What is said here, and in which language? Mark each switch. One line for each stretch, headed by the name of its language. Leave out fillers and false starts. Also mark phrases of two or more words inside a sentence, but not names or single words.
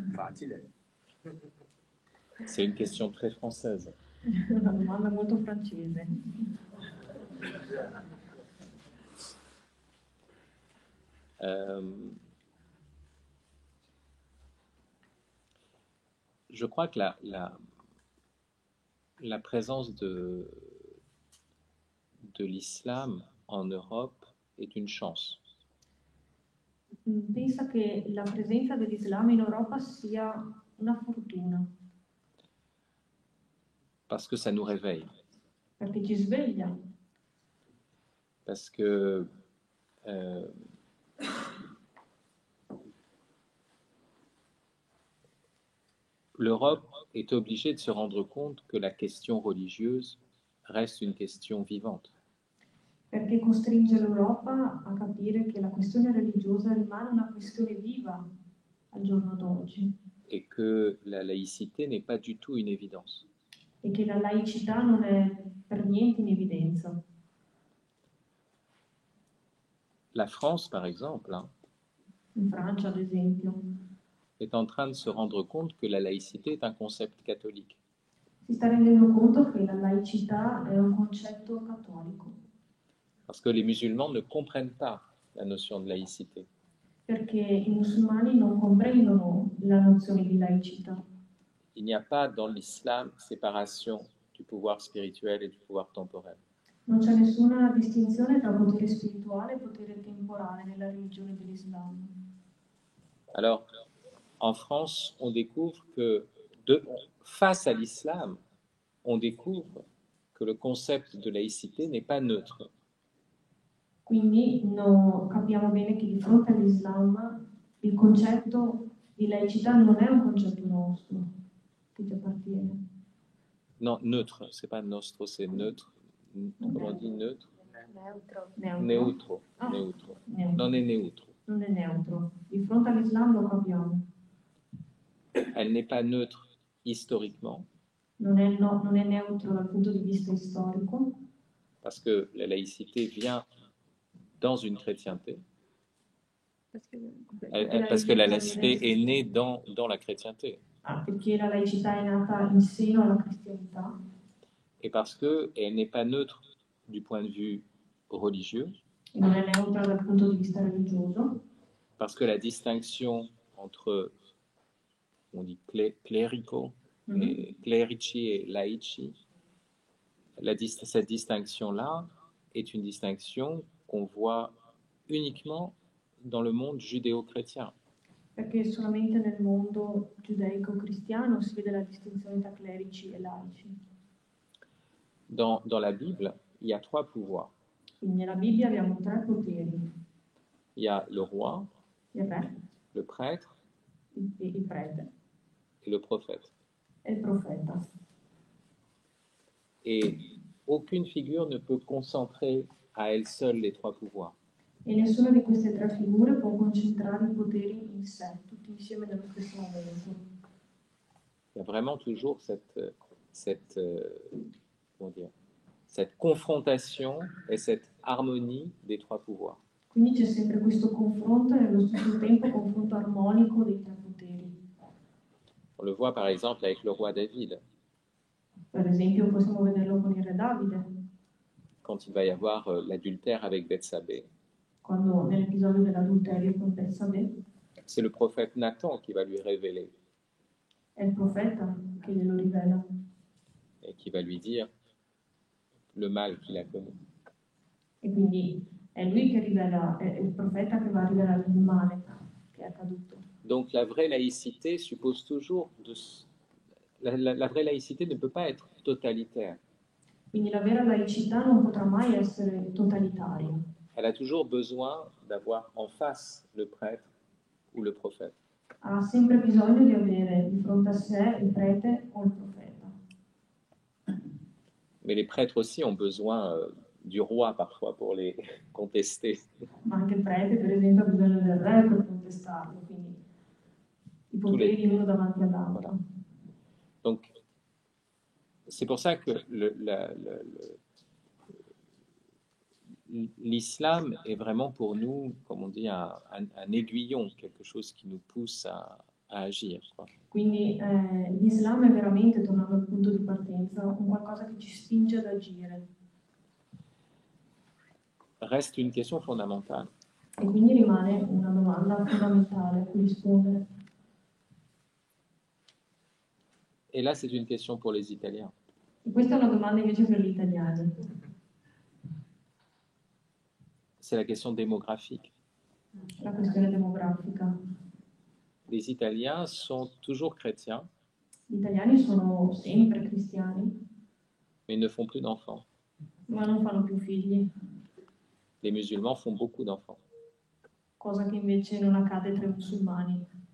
French: facile. C'est une question très française.
Italian: Una domanda molto francese.
French: Je crois que la présence de l'islam en Europe est une chance.
Italian: Pensa che la presenza dell'Islam in Europa sia una fortuna,
French: Parce que ça nous réveille.
Italian: perché ci sveglia,
French: Parce que l'Europe est obligée de se rendre compte que la question religieuse reste une question vivante.
Italian: perché costringe l'Europa a capire che la questione religiosa rimane una questione viva al giorno d'oggi
French: Et que la laïcité n'est pas du tout une évidence.
Italian: e che la laicità non è per niente in evidenza.
French: La France, par exemple,
Italian: In Francia, ad esempio,
French: est en train de se rendre compte que la laïcité est un concept catholique.
Italian: si sta rendendo conto che la laicità è un concetto cattolico,
French: Parce que les musulmans ne comprennent pas la notion de laïcité.
Italian: perché i musulmani non comprendono la nozione di laicità.
French: Il n'y a pas dans l'islam séparation du pouvoir spirituel et du pouvoir temporel.
Italian: Non c'è nessuna distinzione tra potere spirituale e potere temporale nella religione dell'Islam.
French: Alors, en France, on découvre que face à l'islam, on découvre que le concept de laïcité n'est pas neutre.
Italian: Quindi capiamo bene che di fronte all'Islam il concetto di laicità non è un concetto nostro, che ci appartiene.
French: Non, neutre, c'est pas nostro, c'est neutre. Comment on dit neutre?
Italian: Neutro. Neutro. Ah, Neutro. neutro. Non è neutro. Non è neutro. Di fronte all'Islam lo capiamo.
French: Elle n'est pas neutre historiquement,
Italian: Non è neutro dal punto di vista storico,
French: parce que la laïcité vient dans une chrétienté, parce que la laïcité est née dans la chrétienté,
Italian: perché la laicità è nata in seno alla cristianità,
French: et parce qu'elle n'est pas neutre du point de vue religieux,
Italian: e non è neutra dal punto di vista religioso,
French: parce que la distinction entre, on dit clérico, et clerici et laici, cette distinction-là est une distinction qu'on voit uniquement dans le monde judéo-chrétien.
Italian: perché solamente nel mondo giudaico-cristiano si vede la distinzione tra clerici e laici.
French: Dans la Bible, il y a 3 pouvoirs.
Italian: Quindi nella Bibbia abbiamo 3 poteri:
French: Il y a le roi,
Italian: il re,
French: le prêtre
Italian: il prete
French: et le prophète.
Italian: e il profeta.
French: Et aucune figure ne peut concentrer à elle seule les 3 pouvoirs.
Italian: E nessuna di queste 3 figure può concentrare i poteri in sé, tutti insieme nello stesso momento.
French: Il y a vraiment toujours cette confrontation et cette harmonie des 3 pouvoirs.
Italian: Quindi c'è sempre questo confronto e nello stesso tempo confronto armonico dei 3 poteri.
French: On le voit par exemple avec le roi David,
Italian: Per esempio possiamo vederlo con il re Davide,
French: quand il va y avoir l'adultère avec Bethsabée.
Italian: quando nell'episodio dell'adulterio con Betsabé
French: C'est le prophète Nathan qui va lui révéler
Italian: è il profeta che glielo rivela
French: et qui va lui dire le mal qu'il a commis.
Italian: e quindi è lui che rivela, è il profeta che va a rivelare il male che è accaduto.
French: Donc la vraie laïcité suppose toujours la vraie laïcité ne peut pas être totalitaire.
Italian: Quindi la vera laicità non potrà mai essere totalitaria.
French: Elle a toujours besoin d'avoir en face le prêtre ou le prophète.
Italian: Ha sempre bisogno di avere di fronte a sé il prete o il profeta.
French: Mais les prêtres aussi ont besoin du roi parfois pour les contester.
Italian: Ma anche il prete, per esempio, ha bisogno del re per contestarlo, quindi i poteri uno davanti all'altro.
French: Voilà. Donc, c'est pour ça que l'islam est vraiment pour nous, comme on dit, un aiguillon, quelque chose qui nous pousse à à agir, quoi.
Italian: Quindi l'Islam è veramente, tornando al punto di partenza, un qualcosa che ci spinge ad agire.
French: Reste une question fondamentale.
Italian: E quindi rimane una domanda fondamentale a cui rispondere.
French: Et là, c'est une question pour les Italiens.
Italian: E questa è una domanda invece per gli italiani.
French: C'est la question démographique.
Italian: La questione demografica.
French: Les Italiens sont toujours chrétiens,
Italian: Gli italiani sono sempre cristiani,
French: mais ne font plus d'enfants.
Italian: ma non fanno più figli,
French: Les musulmans font beaucoup d'enfants.
Italian: cosa che invece non accade tra i musulmani.